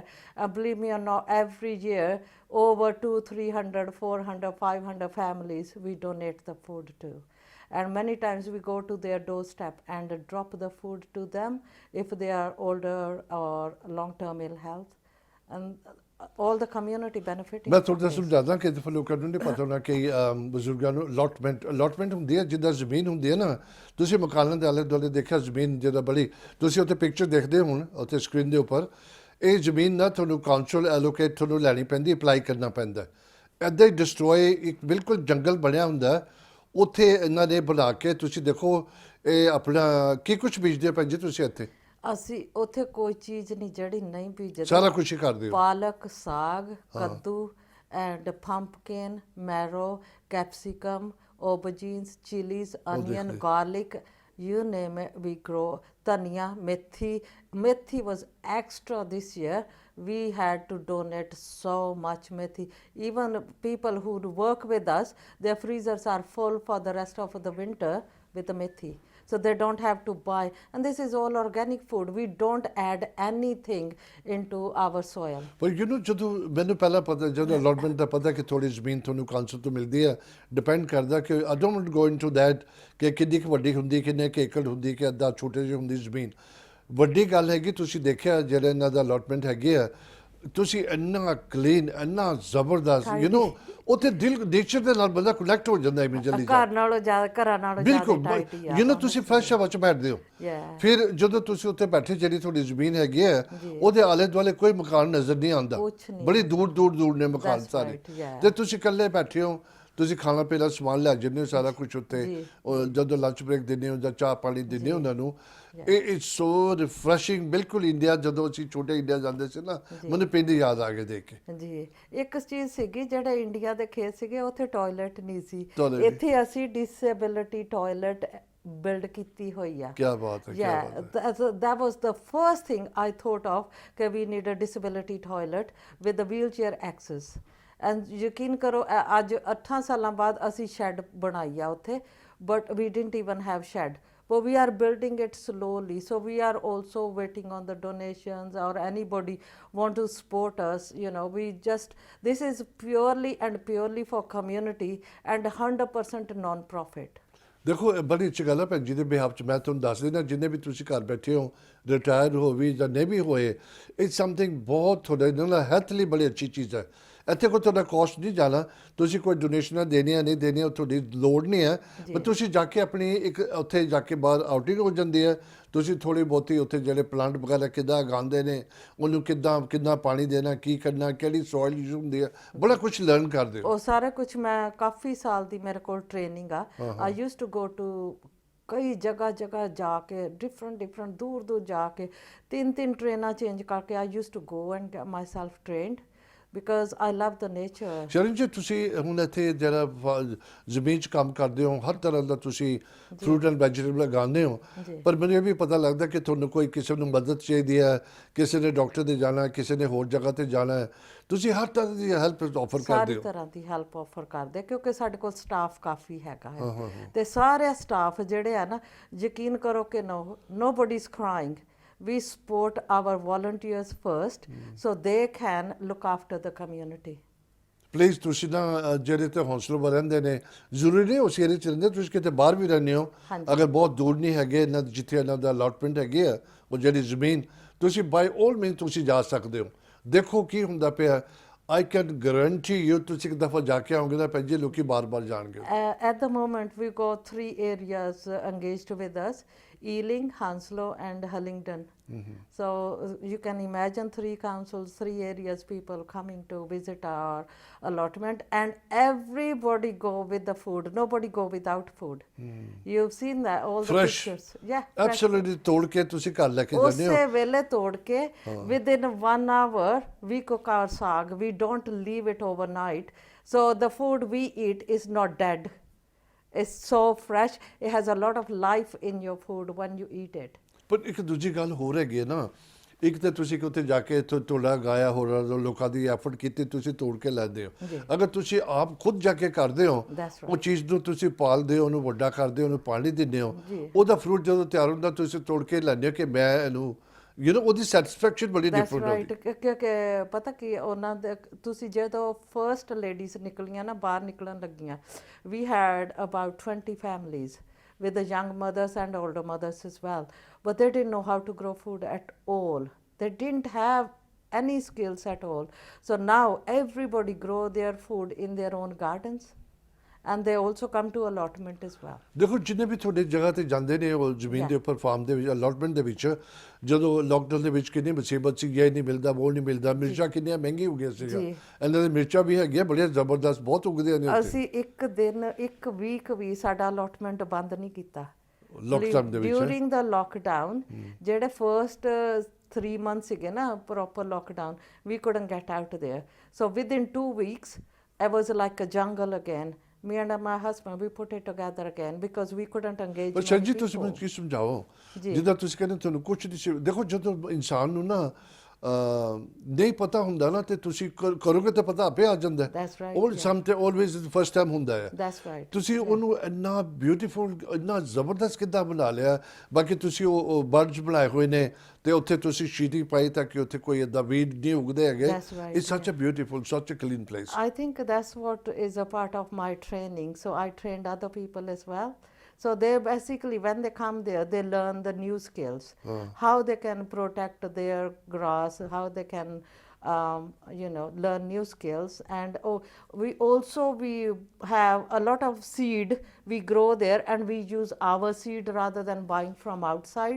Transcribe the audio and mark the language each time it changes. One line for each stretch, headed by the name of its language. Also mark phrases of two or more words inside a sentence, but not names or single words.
English: Believe me or not, every year over 200, 300, 400, 500 families we donate the food to. And many times we go to their doorstep and drop the food to them if they are older or long-term ill health, and all the community benefiting.
Punjabi: ਮੈਂ ਥੋੜਾ ਸਮਝਾਦਾ ਕਿ ਦਫਾ ਲੋਕਾਂ ਨੂੰ ਨਹੀਂ ਪਤਾ ਹੁੰਦਾ ਕਿ ਬਜ਼ੁਰਗਾਂ ਨੂੰ ਅਲਾਟਮੈਂਟ ਹੁੰਦੀ ਹੈ, ਜਿੱਦਾਂ ਜ਼ਮੀਨ ਹੁੰਦੀ ਹੈ ਨਾ, ਤੁਸੀਂ ਮਕਾਨਾਂ ਦੇ ਆਲੇ ਦੁਆਲੇ ਦੇਖਿਆ ਜ਼ਮੀਨ ਜਿਹੜਾ ਬੜੀ, ਤੁਸੀਂ ਉੱਥੇ ਪਿਕਚਰ ਦੇਖਦੇ ਹੁਣ ਉੱਥੇ ਸਕਰੀਨ ਦੇ ਉੱਪਰ, ਇਹ ਜ਼ਮੀਨ ਨਾ ਤੁਹਾਨੂੰ
English: council allocate
Punjabi: ਤੁਹਾਨੂੰ ਲੈਣੀ ਪੈਂਦੀ, ਅਪਲਾਈ ਕਰਨਾ ਪੈਂਦਾ। ਇੱਦਾਂ ਹੀ ਡਿਸਟਰੋਏ ਇੱਕ ਬਿਲਕੁਲ ਜੰਗਲ ਬਣਿਆ ਹੁੰਦਾ, ਉੱਥੇ ਇਹਨਾਂ ਨੇ ਬਣਾ ਕੇ, ਤੁਸੀਂ ਦੇਖੋ ਇਹ ਆਪਣਾ ਕੀ ਕੁਛ ਬੀਜਦੇ ਭੈਣ ਜੀ ਤੁਸੀਂ ਇੱਥੇ? ਅਸੀਂ ਉੱਥੇ ਕੋਈ ਚੀਜ਼ ਨਹੀਂ ਜਿਹੜੀ ਨਹੀਂ ਬੀਜਦੇ, ਸਾਰਾ ਕੁਛ ਹੀ ਕਰਦੇ ਹੋ। ਪਾਲਕ, ਸਾਗ, ਕੱਦੂ,
English: and pumpkin, marrow, capsicum, aubergines, chilies, onion, garlic, you name it, we grow. Dhania, methi was extra this year. We had to donate so much methi. Even people who work with us, their freezers are full for the rest of the winter with the methi. So they don't have to buy. And this is all organic food. We don't add anything into our soil.
Punjabi: ਪਰ ਜਦੋਂ ਮੈਨੂੰ ਪਹਿਲਾਂ ਪਤਾ, ਜਦੋਂ ਅਲਾਟਮੈਂਟ ਦਾ ਪਤਾ ਕਿ ਥੋੜੀ ਜ਼ਮੀਨ ਤੁਹਾਨੂੰ ਕਾਉਂਸਲ ਤੋਂ ਮਿਲਦੀ ਹੈ, ਡਿਪੈਂਡ ਕਰਦਾ ਕਿ
English: I don't go into that
Punjabi: ਕਿ ਕਿੰਨੀ ਕੁ ਵੱਡੀ ਹੁੰਦੀ, ਕਿੰਨੇ ਕੁ ਏਕੜ ਹੁੰਦੀ, ਕਿ ਅੱਧਾ ਛੋਟੇ ਜਿਹੀ ਹੁੰਦੀ ਜ਼ਮੀਨ। ਵੱਡੀ ਗੱਲ ਹੈਗੀ ਤੁਸੀਂ ਦੇਖਿਆ ਜਿਹੜੇ ਇਹਨਾਂ ਦਾ ਅਲਾਟਮੈਂਟ ਹੈਗੇ ਆ, ਤੁਸੀਂ ਇੰਨਾ ਕਲੀਨ ਇੰਨਾ ਜ਼ਬਰਦਸਤ
English: you know
Punjabi: ਉੱਥੇ ਦਿਲ ਨੇਚਰ ਦੇ ਨਾਲ ਬੰਦਾ ਕਨੈਕਟ ਹੋ ਜਾਂਦਾ ਇਮੀਡੀਏਟਲੀ ਘਰ ਨਾਲੋਂ ਜ਼ਿਆਦਾ ਘਰਾਂ ਨਾਲੋਂ ਜ਼ਿਆਦਾ ਬਿਲਕੁਲ ਟਾਈਟ ਹੀ ਆ
English: you know
Punjabi: ਤੁਸੀਂ ਫਰੈਸ਼ ਹਵਾ 'ਚ ਬੈਠਦੇ ਹੋ
English: Yeah.
Punjabi: ਫਿਰ ਜਦੋਂ ਤੁਸੀਂ ਉੱਥੇ ਬੈਠੇ ਜਿਹੜੀ ਤੁਹਾਡੀ ਜ਼ਮੀਨ ਹੈਗੀ ਹੈ ਉਹਦੇ ਆਲੇ ਦੁਆਲੇ ਕੋਈ ਮਕਾਨ ਨਜ਼ਰ ਨਹੀਂ ਆਉਂਦਾ ਕੁਛ ਨਹੀਂ ਬੜੀ ਦੂਰ ਦੂਰ ਦੂਰ ਨੇ ਮਕਾਨ
English: That's
Punjabi: ਸਾਰੇ
English: right, yeah.
Punjabi: ਤੇ ਤੁਸੀਂ ਇਕੱਲੇ ਬੈਠੇ ਹੋ ਤੁਸੀਂ ਖਾਣਾ ਪੀਣਾ ਸਮਾਨ ਲੈ ਜਾਂਦੇ ਹੋ ਸਾਰਾ ਕੁਝ ਉੱਤੇ ਉਹ ਜਦੋਂ
English: lunch break
Punjabi: ਦਿੰਦੇ ਹੋ ਜਾਂ ਚਾਹ ਪਾਣੀ ਦਿੰਦੇ ਹੋ ਉਹਨਾਂ ਨੂੰ ਇਹ
English: it's so refreshing
Punjabi: ਬਿਲਕੁਲ ਇੰਡੀਆ ਜਦੋਂ ਅਸੀਂ ਛੋਟੇ ਇੰਡੀਆ ਜਾਂਦੇ ਸੀ ਨਾ ਮੈਨੂੰ ਪਿੰਡ ਯਾਦ ਆ ਗਏ ਦੇਖ ਕੇ ਜੀ ਇੱਕ ਚੀਜ਼ ਸੀਗੀ ਜਿਹੜੇ ਇੰਡੀਆ ਦੇ ਖੇਤ ਸੀਗੇ ਉੱਥੇ ਟਾਇਲਟ ਨਹੀਂ ਸੀ Toilet ਨਹੀਂ। ਇੱਥੇ ਅਸੀਂ
English: disability toilet build
Punjabi: ਕੀਤੀ ਹੋਈ ਆ ਕੀ ਬਾਤ ਹੈ ਕੀ
English: Yeah,
Punjabi: ਬਾਤ ਹੈ
English: that was the first thing I thought of that we need a disability toilet with the wheelchair access.
Punjabi: And ਯਕੀਨ ਕਰੋ ਅੱਜ 8 ਸਾਲਾਂ ਬਾਅਦ ਅਸੀਂ ਸ਼ੈੱਡ ਬਣਾਈ ਆ ਉੱਥੇ
English: but we didn't even have shed. But we are building it slowly. So we are also waiting on the donations or anybody want to support us. You know, this is purely and purely for community and 100% non-profit.
Punjabi: ਦੇਖੋ ਇਹ ਬੜੀ ਅੱਛੀ ਗੱਲ ਹੈ ਭੈਣ ਜੀ ਦੇ ਬਿਹਾਫ 'ਚ ਮੈਂ ਤੁਹਾਨੂੰ ਦੱਸ ਦਿੰਦਾ ਜਿੰਨੇ ਵੀ ਤੁਸੀਂ ਘਰ ਬੈਠੇ ਹੋ ਰਿਟਾਇਰ ਹੋ ਵੀ ਜਾਂ ਨਹੀਂ ਵੀ ਹੋਏ
English: it's something
Punjabi: ਬਹੁਤ ਤੁਹਾਡੇ ਨਾਲ ਹੈਲਥ ਲਈ ਬੜੀ ਅੱਛੀ ਚੀਜ਼ ਹੈ ਇੱਥੇ ਕੋਈ ਤੁਹਾਡਾ ਕਾਸਟ ਨਹੀਂ ਜਾਣਾ ਤੁਸੀਂ ਕੋਈ ਡੋਨੇਸ਼ਨਾਂ ਦੇਣੀਆਂ ਨਹੀਂ ਦੇਣੀਆਂ ਤੁਹਾਡੀ ਲੋੜ ਨਹੀਂ ਹੈ ਪਰ ਤੁਸੀਂ ਜਾ ਕੇ ਆਪਣੀ ਇੱਕ ਉੱਥੇ ਜਾ ਕੇ ਬਾਹਰ ਆਊਟਿੰਗ ਹੋ ਜਾਂਦੀ ਹੈ ਤੁਸੀਂ ਥੋੜੀ ਬਹੁਤੀ ਉੱਥੇ ਜਿਹੜੇ ਪਲਾਂਟ ਵਗੈਰਾ ਕਿੱਦਾਂ ਉਗਾਉਂਦੇ ਨੇ ਉਹਨੂੰ ਕਿੱਦਾਂ ਪਾਣੀ ਦੇਣਾ ਕੀ ਕਰਨਾ ਕਿਹੜੀ ਸੋਇਲ ਯੂਜ਼ ਹੁੰਦੀ ਹੈ ਬੜਾ ਕੁਝ ਲਰਨ ਕਰਦੇ ਹੋ ਉਹ ਸਾਰਾ ਕੁਝ ਮੈਂ ਕਾਫੀ ਸਾਲ ਦੀ ਮੇਰੇ ਕੋਲ ਟ੍ਰੇਨਿੰਗ ਆ
English: I used to go to
Punjabi: ਕਈ ਜਗ੍ਹਾ ਜਾ ਕੇ ਡਿਫਰੈਂਟ ਦੂਰ ਜਾ ਕੇ ਤਿੰਨ ਟ੍ਰੇਨਾਂ ਚੇਂਜ ਕਰਕੇ
English: I used to go and get my self trained because I love the nature.
Punjabi: ਸ਼ਰਨ ਜੀ ਤੁਸੀਂ ਹੁਣ ਇੱਥੇ ਜਿਹੜਾ ਜ਼ਮੀਨ 'ਚ ਕੰਮ ਕਰਦੇ ਹੋ ਹਰ ਤਰ੍ਹਾਂ ਦਾ ਤੁਸੀਂ
English: fruit and vegetable
Punjabi: ਲਗਾਉਂਦੇ ਹੋ ਪਰ ਮੈਨੂੰ ਇਹ ਵੀ ਪਤਾ ਲੱਗਦਾ ਕਿ ਤੁਹਾਨੂੰ ਕੋਈ ਕਿਸੇ ਨੂੰ ਮਦਦ ਚਾਹੀਦੀ ਹੈ ਕਿਸੇ ਨੇ ਡਾਕਟਰ ਦੇ ਜਾਣਾ ਕਿਸੇ ਨੇ ਹੋਰ ਜਗ੍ਹਾ ਤੇ ਜਾਣਾ ਹੈ ਤੁਸੀਂ ਹਰ ਤਰ੍ਹਾਂ ਦੀ
English: help offer
Punjabi: ਕਰਦੇ ਸਾਰੀ ਹੋ ਤਰ੍ਹਾਂ ਦੀ
English: help offer
Punjabi: ਕਰਦੇ ਕਿਉਂਕਿ ਸਾਡੇ ਕੋਲ ਸਟਾਫ ਕਾਫੀ ਹੈਗਾ ਹੈ ਤੇ ਸਾਰੇ ਸਟਾਫ ਜਿਹੜੇ ਆ ਨਾ ਯਕੀਨ ਕਰੋ ਕਿ
English: nobody is crying. We support our volunteers first so they can look after the community.
Punjabi: ਪਲੀਜ਼ ਤੁਸੀਂ ਨਾ ਜਿਹੜੇ ਤੇ ਹੌਸਲੇ ਰਹਿੰਦੇ ਨੇ ਜ਼ਰੂਰੀ ਨਹੀਂ ਉਸ ਏਰੀਏ 'ਚ ਰਹਿੰਦੇ ਤੁਸੀਂ ਕਿਤੇ ਬਾਹਰ ਵੀ ਰਹਿੰਦੇ ਹੋ ਅਗਰ ਬਹੁਤ ਦੂਰ ਨਹੀਂ ਹੈਗੇ ਇਹਨਾਂ ਜਿੱਥੇ ਇਹਨਾਂ ਦਾ ਅਲਾਟਮੈਂਟ ਹੈਗੀ ਆ ਉਹ ਜਿਹੜੀ ਜ਼ਮੀਨ ਤੁਸੀਂ
English: by all mean
Punjabi: ਤੁਸੀਂ ਜਾ ਸਕਦੇ ਹੋ ਦੇਖੋ ਕੀ ਹੁੰਦਾ ਪਿਆ
English: I can guarantee you
Punjabi: ਤੁਸੀਂ ਇੱਕ ਦਫਾ ਜਾ ਕੇ ਆਓਗੇ ਨਾ ਭੈਣ ਜੀ ਲੋਕੀ ਬਾਰ-ਬਾਰ ਜਾਣਗੇ
English: At the moment we got 3 areas engaged with us: Ealing, Hounslow and Hillingdon. So you can imagine 3 councils, 3 areas, people coming to visit our allotment, and everybody go with the food. Nobody go without food. You've seen that all the Fresh. pictures. Yeah,
Punjabi: ਐਬਸੋਲੂਟਲੀ ਤੋੜ ਕੇ ਤੁਸੀਂ ਘਰ ਲੈ ਕੇ ਜਾਂਦੇ ਹੋ ਉਸੇ ਵੇਲੇ ਤੋੜ ਕੇ
English: within 1 hour we cook our saag. We don't leave it overnight. So the food we eat is not dead. It's so fresh. It has a lot of life in your food when you eat it.
Punjabi: ਪਰ ਇੱਕ ਦੂਜੀ ਗੱਲ ਹੋਰ ਹੈਗੀ ਹੈ ਨਾ ਇੱਕ ਤਾਂ ਤੁਸੀਂ ਉੱਥੇ ਜਾ ਕੇ ਤੁਹਾਡਾ ਗਾਇਆ ਹੋਰ ਲੋਕਾਂ ਦੀ ਐਫਰਟ ਕੀਤੀ ਤੁਸੀਂ ਤੋੜ ਕੇ ਲੈਂਦੇ ਹੋ ਅਗਰ ਤੁਸੀਂ ਆਪ ਖੁਦ ਜਾ ਕੇ ਕਰਦੇ ਹੋ ਉਹ ਚੀਜ਼ ਨੂੰ ਤੁਸੀਂ ਪਾਲਦੇ ਹੋ ਉਹਨੂੰ ਵੱਡਾ ਕਰਦੇ ਹੋ ਉਹਨੂੰ ਪਾਣੀ ਦਿੰਦੇ ਹੋ ਉਹਦਾ ਫਰੂਟ ਜਦੋਂ ਤਿਆਰ ਹੁੰਦਾ ਤੁਸੀਂ ਤੋੜ ਕੇ ਲੈਂਦੇ ਹੋ ਕਿ ਮੈਂ ਇਹਨੂੰ
English: you know
Punjabi: ਉਹਦੀ ਸੈਟੀਸਫੈਕਸ਼ਨ ਬੜੀ ਡਿਫਰੈਂਟ ਹੁੰਦੀ ਕਿਉਂਕਿ ਪਤਾ ਕੀ ਉਹਨਾਂ ਦੇ ਤੁਸੀਂ ਜਦੋਂ ਫਰਸਟ ਲੇਡੀਜ਼ ਨਿਕਲੀਆਂ ਨਾ ਬਾਹਰ ਨਿਕਲਣ ਲੱਗੀਆਂ
English: we had about 20 families with the young mothers and older mothers as well, but they didn't know how to grow food at all. They didn't have any skills at all. So now everybody grow their food in their own gardens, and they also come to allotment as well.
Punjabi: ਦੇਖੋ ਜਿੰਨੇ ਵੀ ਤੁਹਾਡੇ ਜਗ੍ਹਾ ਤੇ ਜਾਂਦੇ ਨੇ ਉਹ ਜ਼ਮੀਨ ਦੇ ਉੱਪਰ ਫਾਰਮ ਦੇ ਵਿੱਚ ਅਲਾਟਮੈਂਟ ਦੇ ਵਿੱਚ ਜਦੋਂ ਲੋਕਡਾਊਨ ਦੇ ਵਿੱਚ ਕਿੰਨੀ ਮੁਸੀਬਤ ਸੀ ਇਹ ਨਹੀਂ ਮਿਲਦਾ ਉਹ ਨਹੀਂ ਮਿਲਦਾ ਮਿਰਚਾਂ ਕਿੰਨੀਆਂ ਮਹਿੰਗੀ ਹੋ ਗਈਆਂ ਸੀਗੀਆਂ ਇਹਨਾਂ ਦੇ ਮਿਰਚਾਂ ਵੀ ਹੈਗੀਆਂ ਬੜੀਆਂ ਜ਼ਬਰਦਸਤ ਬਹੁਤ ਉਗਦੀਆਂ ਨੇ ਉੱਥੇ ਅਸੀਂ ਇੱਕ ਵੀਕ ਵੀ ਸਾਡਾ ਅਲਾਟਮੈਂਟ ਬੰਦ ਨਹੀਂ ਕੀਤਾ ਲੋਕਡਾਊਨ ਦੇ ਵਿੱਚ
English: during the lockdown ਜਿਹੜੇ ਫਰਸਟ 3 months
Punjabi: ਸੀਗੇ ਨਾ
English: proper lockdown we couldn't get out there. So within 2 weeks it was like a jungle again. Me and my husband, we put it together again because we couldn't engage.
Punjabi: ਪਰ ਸਰ ਜੀ ਤੁਸੀਂ ਮੈਨੂੰ ਕੀ ਸਮਝਾਓ ਜਿੱਦਾਂ ਤੁਸੀਂ ਕਹਿੰਦੇ ਤੁਹਾਨੂੰ ਕੁਝ ਨਹੀਂ ਦੇਖੋ ਜਦੋਂ ਇਨਸਾਨ ਨੂੰ ਨਾ ਨਹੀਂ ਪਤਾ ਹੁੰਦਾ ਨਾ ਤੇ ਤੁਸੀਂ ਕਰੋਗੇ ਤਾਂ ਪਤਾ ਆਪੇ ਆ ਜਾਂਦਾ ਹੈ
English: That's right, ਉਹ sometime always first time
Punjabi: ਹੁੰਦਾ ਹੈ
English: That's right.
Punjabi: ਤੁਸੀਂ ਉਹਨੂੰ ਇੰਨਾ ਬਿਊਟੀਫੁਲ ਇੰਨਾ ਜ਼ਬਰਦਸਤ ਕਿੱਦਾਂ ਬਣਾ ਲਿਆ ਬਾਕੀ ਤੁਸੀਂ ਉਹ ਬਰਡਸ ਬਣਾਏ ਹੋਏ ਨੇ ਤੇ ਉੱਥੇ ਤੁਸੀਂ ਸ਼ੀਟੀ ਪਾਈ ਤਾਂ ਕਿ ਉੱਥੇ ਕੋਈ ਏਦਾਂ ਵੀਡ ਨਹੀਂ ਉਗਦੇ ਹੈਗੇ
English: it's such a beautiful such a clean place I think that's what is a part of my training. So I trained other people as well. So they basically, when they come there, they learn the new skills, how they can protect their grass, how they can learn new skills. And we have a lot of seed we grow there, and we use our seed rather than buying from outside.